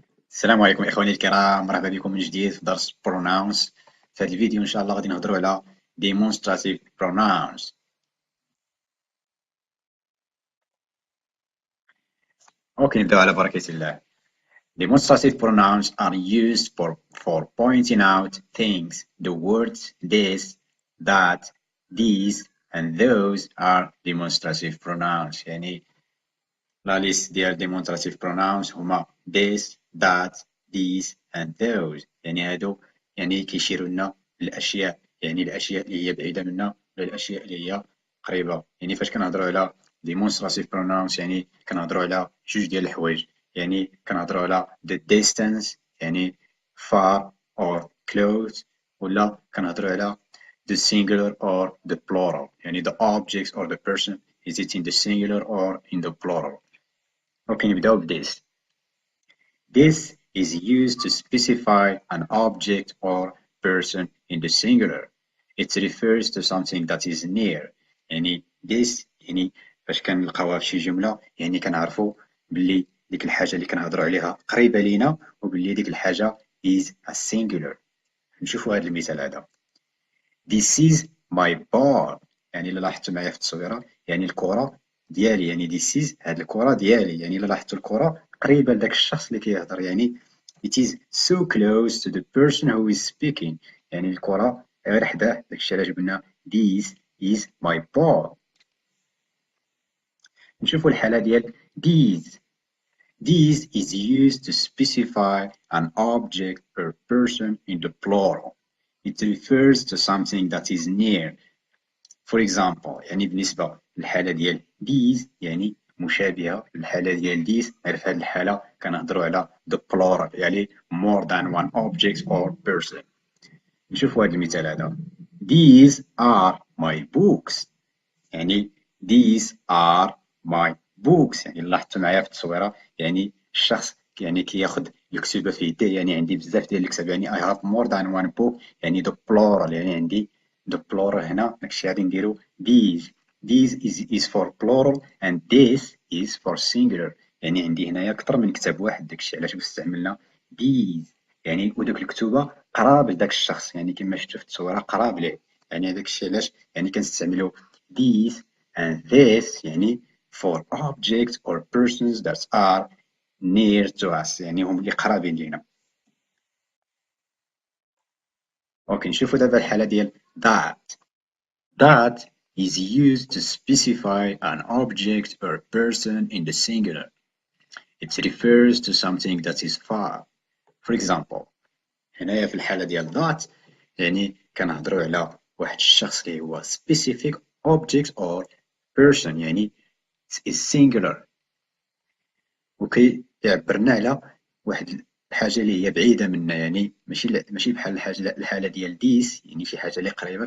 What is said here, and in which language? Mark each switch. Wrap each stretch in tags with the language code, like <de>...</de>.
<ar>السلام عليكم اخواني الكرام، مرحبا بكم من جديد في درس pronouns. في هذا الفيديو ان شاء الله غادي نهضروا على demonstrative pronouns. اوكي، نبداو على بركة الله.</ar> <en>Demonstrative pronouns are used for pointing out things. The words this, that, these and those are demonstrative pronouns.</en> <ar>يعني لا ليست ديال demonstrative pronouns هما</ar> <en>this, that, these and those.</en> <ar>يعني هادو يعني كيشيروا لنا الاشياء، يعني الاشياء اللي هي بعيده منا ولا الاشياء اللي هي قريبه. يعني فاش كنهضروا على demonstrative pronouns يعني كنهضروا على جوج ديال الحوايج. يعني كنهضروا على</ar> <en>the distance</en> <ar>يعني</ar> <en>far or close،</en> <ar>ولا كنهضروا على</ar> <en>the singular or the plural. يعني the object or the person, is it in the singular or in the plural. Okay,</en> <ar>نبداو ب</ar> <en>this. This is used to specify an object or person in the singular. It refers to something that is near.</en> <ar>يعني this يعني فاش كنلقاوها في شي جملة يعني كنعرفوا باللي ديك الحاجة اللي كنهضروا عليها قريبة لينا وباللي ديك الحاجة</ar> <en>is a singular.</en> <ar>نشوفوا هذا المثال هذا.</ar> <en>This is my ball.</en> <ar>يعني إلا لاحظتوا معايا في التصويرة يعني الكرة ديالي، يعني</ar> <en>this is</en> <ar>هاد الكرة ديالي. يعني إلا لاحظتوا الكرة قريبة لداك الشخص اللي كيهضر، يعني</ar> <en>it is so close to the person who is speaking.</en> <ar>يعني الكرة غير حداه، داكشي علاش قلنا</ar> <en>this is my ball.</en> <ar>نشوفوا الحالة ديال these.</ar> <en>These is used to specify an object or person in the plural. It refers to something that is near. For example</en> <ar>يعني بالنسبة للحالة ديال these يعني مشابهة للحالة ديال this، غير في هذه الحالة كنهضروا على</ar> <en>the plural</en> <ar>يعني</ar> <en>more than one object or person.</en> <ar>نشوفوا هذا المثال هذا.</ar> <en>These are my books. يعني these are my books.</en> <ar>يعني لاحظتوا معايا في التصويرة يعني الشخص يعني كياخذ الكتيبة في يديه، يعني عندي بزاف ديال الكتب، يعني</ar> <en>I have more than one book</en> <ar>يعني</ar> <en>the plural،</en> <ar>يعني عندي the plural هنا. داكشي غادي نديرو these.</ar> <en>These is for plural and this is for singular.</en> <ar>يعني عندي هنايا أكثر من كتاب واحد، داكشي علاش استعملنا these. يعني ودوك الكتوبة قراب لداك الشخص، يعني كما شفتوا في التصويرة قراب ليه، يعني داكشي علاش يعني كنستعملو</ar> <en>these and this</en> <ar>يعني</ar> <en>for objects or persons that are near to us،</en> <ar>يعني هم اللي قرابين لينا. اوكي، نشوفوا دابا الحالة ديال that.</ar> <en>That is used to specify an object or person in the singular. It refers to something that is far. For example</en> <ar>هنايا في الحالة ديال that يعني كنهضروا على واحد الشخص اللي هو</ar> <en>specific object or person،</en> <ar>يعني</ar> <en>is singular،</en> <ar>وكيعبرنا على واحد الحاجة اللي هي بعيدة منا، يعني ماشي بحال الحالة ديال this يعني شي حاجة اللي قريبة.</ar>